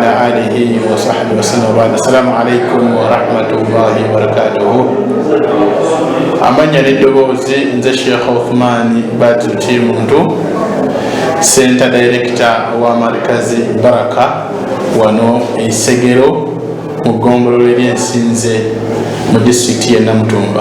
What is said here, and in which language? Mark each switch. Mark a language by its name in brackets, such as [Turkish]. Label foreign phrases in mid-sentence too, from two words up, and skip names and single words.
[Arabic] آله وصحبه وسلم وبعد. السلام عليكم ورحمة الله وبركاته. [Ganda] Amanya neddobozi nze Sheikh Uthman Badru Muntu, [English] Center Director [Ganda] wa Markazi Baraka wano Isegero mu ggombolola ery'ensinze mu disitulikiti y'e Namutumba.